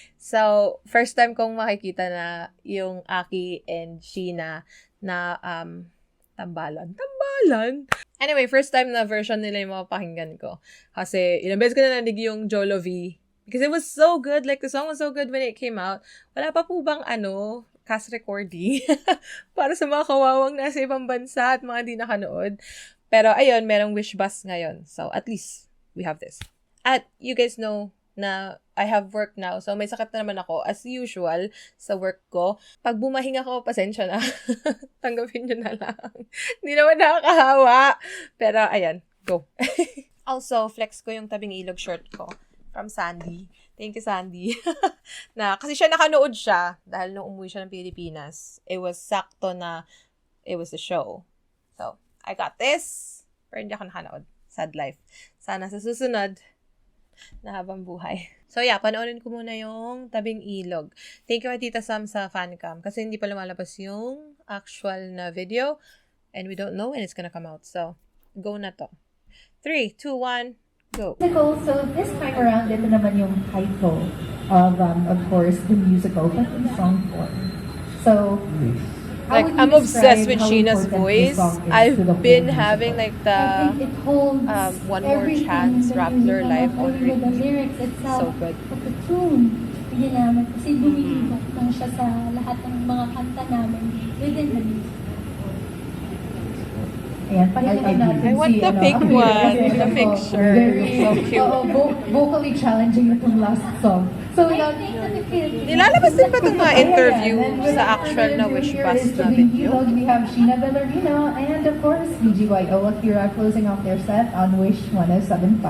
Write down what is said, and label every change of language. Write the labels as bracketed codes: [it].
[tl] So, first time kong makikita na yung Aki and Sheena na tambalan. Anyway, first time na version nila yung mapapakinggan ko. Kasi ilang beses ko na nanig yung Jolo V. Because it was so good. [en] Like, the song was so good when it came out. [tl] Wala pa po bang cast recording para sa mga kawawang nasa ibang bansa at mga di nakanood. Pero ayun, merong Wish Bus ngayon. So at least we have this. [en] At you guys know na I have work now. [tl] So may sakit na naman ako as usual sa work ko. Pag bumahinga ako, pasensya na. Tanggapin nyo na lang. Hindi naman nakakahawa. Pero ayan, go. Also, flex ko yung Tabing Ilog shirt ko from Sandy. Thank you, Sandy. Kasi nakanood siya dahil nung umuwi siya ng Pilipinas, it was sakto na it was the show. [en] So, I got this. Pero hindi ako nakanood. Sad life. [tl] Sana sa susunod na habang buhay. So, yeah, panoorin ko muna yung Tabing Ilog. Thank you, Tita Sam, sa fancam. Kasi hindi pa lumalabas yung actual na video. [en] And we don't know when it's gonna come out. So, go na to. 3, 2, 1... Go. So this time around, ito naman yung title of course, the musical, but in song form. So, like, I'm obsessed with Sheena's voice. I've been having like the One More Chance Rappler live on repeat. The lyrics itself, So good. [tl] But the tune, ginamit kasi bumibok lang siya sa lahat ng mga kanta namin within the music. Ayan, [en] I want the pink one, the pink shirt. So cute. Vocally challenging itong last song. So, [tl] Nilalabas din ba itong mga interview sa actual na Wish Bus na video? [en] We have Sheena Bellarmino and of course, BGYO Akira closing off their set on Wish 107.5.